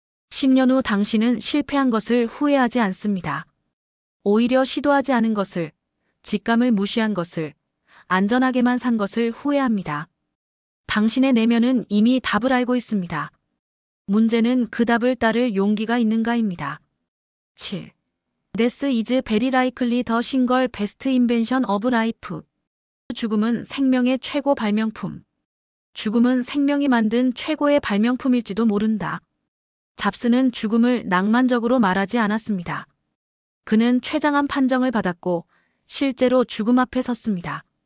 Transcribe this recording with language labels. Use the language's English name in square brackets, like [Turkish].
[Korean] 10년 후 당신은 실패한 것을 후회하지 않습니다. 오히려 시도하지 않은 것을, 직감을 무시한 것을, 안전하게만 산 것을 후회합니다. 당신의 내면은 이미 답을 알고 있습니다. 문제는 그 답을 따를 용기가 있는가입니다. 7. [English] Death is very likely the single best invention of life. [Korean] 죽음은 생명의 최고 발명품. 죽음은 생명이 만든 최고의 발명품일지도 모른다. 잡스는 죽음을 낭만적으로 말하지 않았습니다. 그는 최장한 판정을 받았고 실제로 죽음 앞에 섰습니다.